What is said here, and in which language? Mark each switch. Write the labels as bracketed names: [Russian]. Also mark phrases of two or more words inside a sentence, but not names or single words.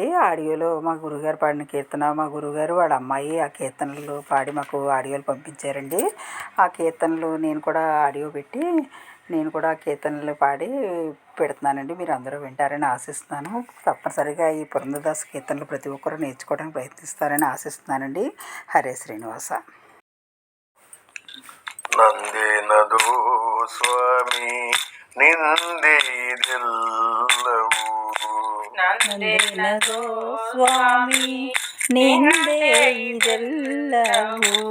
[Telugu] ఆడియోలో మా గురుగారు పాడిన కీర్తన, మా గురుగారు వాళ్ళ అమ్మాయి ఆ కీర్తనలు పాడి మాకు ఆడియోలు పంపించారండి. ఆ కీర్తనలు నేను కూడా ఆడియో పెట్టి నేను కూడా కీర్తనలు పాడి పెడుతున్నానండి. మీరు అందరూ వింటారని ఆశిస్తున్నాను. తప్పనిసరిగా ఈ పురంధరదాస కీర్తనలు ప్రతి ఒక్కరూ నేర్చుకోవడానికి ప్రయత్నిస్తారని ఆశిస్తున్నానండి. హరే శ్రీనివాస. [Kannada] ನಂದೇನದು ಸ್ವಾಮಿ ನಿಂದೆ ಇದೆಲ್ಲವೂ ನಂದೇನದೋ ಸ್ವಾಮಿ ನಿಂದೆ ಇದೆಲ್ಲವೂ